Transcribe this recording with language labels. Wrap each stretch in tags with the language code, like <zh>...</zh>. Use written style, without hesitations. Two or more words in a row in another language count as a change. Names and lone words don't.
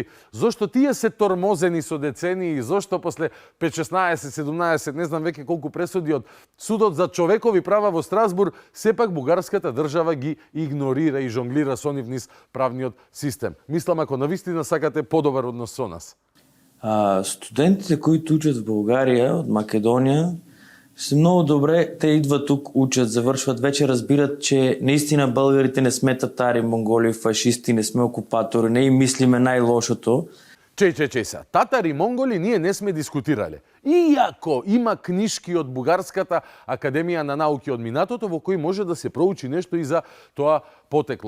<mk>Зошто тие се тормозени со децении, зошто после 5, 16, 17, не знам веќе колку пресуди од Судот за човекови права во Страсбург, сепак бугарската држава ги игнорира и жонглира со нив низ правниот систем. Мислам, ако навистина сакате подобар однос со нас.</mk> <bg>Студентите, които учат в България от Македония, са много добре. Те идват тук, учат, завършват, вече разбират, че наистина българите не сме татари, монголи, фашисти, не сме окупатори, не им мислиме най-лошото.</bg> <mk>Чеј се, татари, монголи ние не сме дискутирале. Иако има книжки од Бугарската академија на науки од минатото во кои може да се проучи нешто и за тоа потекло.</mk>